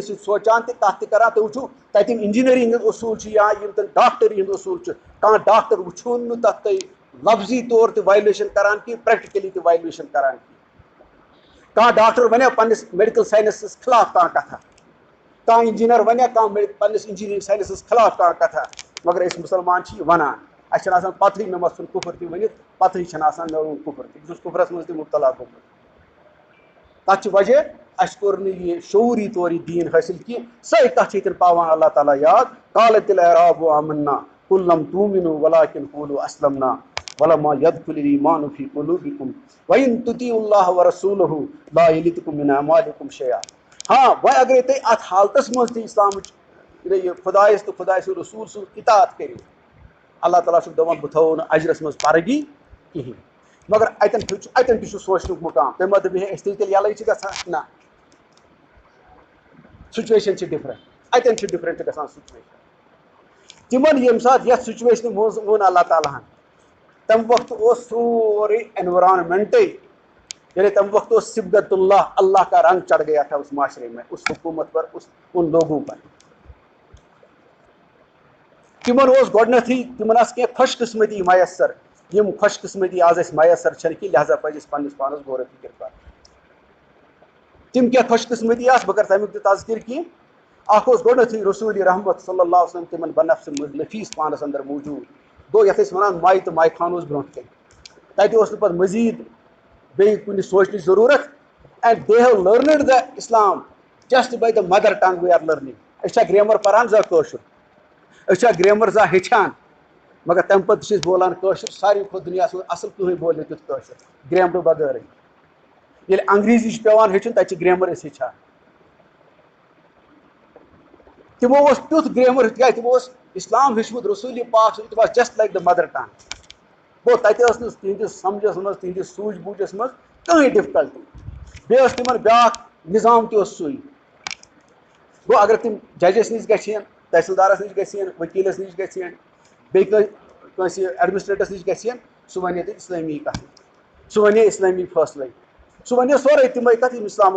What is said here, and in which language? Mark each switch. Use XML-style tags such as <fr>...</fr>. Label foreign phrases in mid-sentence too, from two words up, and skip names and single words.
<ks>سۭتۍ سونٛچان تہِ کتھ تہِ کران تُہۍ وٕچھِو تتہِ یِم انجیٖنرنگ ہٕنٛدۍ اصوٗل چھِ یا یِم زن ڈاکٹری ہٕنٛدۍ اصوٗل چھِ کانٛہہ ڈاکٹر وٕچھون نہٕ تتھ تُہۍ لفظی طور تہِ وایلیشن کران کینٛہہ پریکٹِکلی تہِ وایلیشن کران کینٛہہ کانٛہہ ڈاکٹر ونیا پننِس</ks> <en>medical sciences</en> <ks>خلاف کانٛہہ کتھا کانٛہہ انجیٖنر ونیا کانٛہہ پننِس</ks> <en>engineering sciences</en> <ks>خلاف کانٛہہ کتھا مگر أسۍ مُسلمان چھِ یہِ ونان اَسہِ چھنہٕ آسان پتہٕے مےٚ ما ژھُن کُفر تہِ ؤنِتھ پتہٕے چھنہٕ آسان مےٚ ووٚن کُفر تہِ بہٕ چھُس کُفرس منٛز تہِ مُبتلا گوٚمُت تتھ چھُ وجہ اَسہِ کوٚر نہٕ یہِ شعوٗری طور یہِ دیٖن حٲصِل کینٛہہ سۄے کتھ چھِ ییٚتٮ۪ن پاوان اللہ تعالیٰ یاد قالت</ks> <ar>الاعراب آمنا قل لم تؤمنوا ولكن قولوا اسلمنا ولما يدخل الايمان في قلوبكم وان تطيعوا الله ورسوله لا يلدكم من اعمالكم شيئا</ar> <ks>ہاں وۄنۍ اگرے تُہۍ اتھ حالتس منٛز تہِ اسلامٕچ یہِ خۄدایس تہٕ خۄداے سٕنٛدِ رسوٗل سٕنٛز اطاعت کٔرِو اللہ تعالیٰ چھُ دپان بہٕ تھاوو نہٕ اجرس منٛز پرگی کہیٖنۍ مگر اتٮ۪ن تہِ چھُ سونٛچنُک مُقام تُہۍ ما دٔپِو ہے أسۍ تیٚلہِ یَلے چھِ گژھان نہ</ks> <en>situation chhi different</en> <ks>اتٮ۪ن چھِ ڈِفرنٹ گژھان سُچویشن تِمن ییٚمہِ ساتہٕ یتھ سُچویشنہِ منٛز ووٚن اللہ تعالیٰ ہن تمہِ وقتہٕ اوس سورُے اینورانمنٹے یعنی تمہِ وقت اوس</ks> <ur>صبغت اللہ کا رنگ چڑھ گیا تھا اس معاشرے میں اس حکومت پر ان لوگوں پر</ur> <ks>تِمن اوس گۄڈنیتھٕے تِمن آسہٕ کینٛہہ خۄش قٕسمٔتی میسر یِم خۄش قٕسمٔتی آز اَسہِ میسر چھنہٕ کینٛہہ لہٰذا پزِ اَسہِ پننس پانس غورٕ فِکر کرُن تِم کیٛاہ خۄش قٕسمٔتی آسہٕ بہٕ کرٕ تمیُک تہِ تذکِر کینٛہہ اکھ اوس گۄڈنیتھٕے رسوٗلِ رحمت</ks> <ar>صلی اللہ علیہ وسلم</ar> <ks>تِمن بنفسِ منٛز نفیٖس پانس اندر موٗجوٗد گوٚو یتھ أسۍ ونان ماے تہٕ ماے خان اوس برونٛٹھ کَنہِ تتہِ اوس نہٕ پتہٕ مٔزیٖد بیٚیہِ کُنہِ سونٛچنٕچ ضروٗرت</ks> <en>and they have learned the Islam just by the mother tongue we are learning</en> <ks>أسۍ چھا گریمر پران زانٛہہ کٲشُر أسۍ چھا گریمر زانٛہہ ہیٚچھان مگر تمہِ پتہٕ چھِ أسۍ بولان کٲشُر ساروی کھۄتہٕ دُنیاہس منٛز اصل کٕہٕنۍ بولہِ نہٕ تیُتھ کٲشُر گریمرٕ بغٲرٕے ییٚلہِ انگریٖزی چھُ پیٚوان ہیٚچھُن تتہِ چھِ گریمر أسۍ ہیٚچھان تِمو اوس تیُتھ گریمر تِکیازِ تِمو اوس اسلام ہیٚچھمُت رسوٗلِ پاک</ks> <en>it was just like the mother tongue</en> <ks>گوٚو تتہِ ٲس نہٕ تِہنٛدِس سمجھس منٛز تِہنٛدِس سوٗجھ بوٗجھس منٛز کٕہٕنۍ ڈِفکلٹی بیٚیہِ ٲس تِمن بیٛاکھ نظام تہِ اوس سُے گوٚو اگر تِم ججس نِش گژھن تحصیٖلدارس نِش گژھن ؤکیٖلس نِش گژھن بیٚیہِ کٲنٛسہِ ایڈمنسٹریٹرس نِش گژھن سُہ ونے تتہِ اسلٲمی کتھ سُہ ونے اسلٲمی فٲصلے سُہ ونے سورُے تِمے کتھ یِم اسلامس</ks>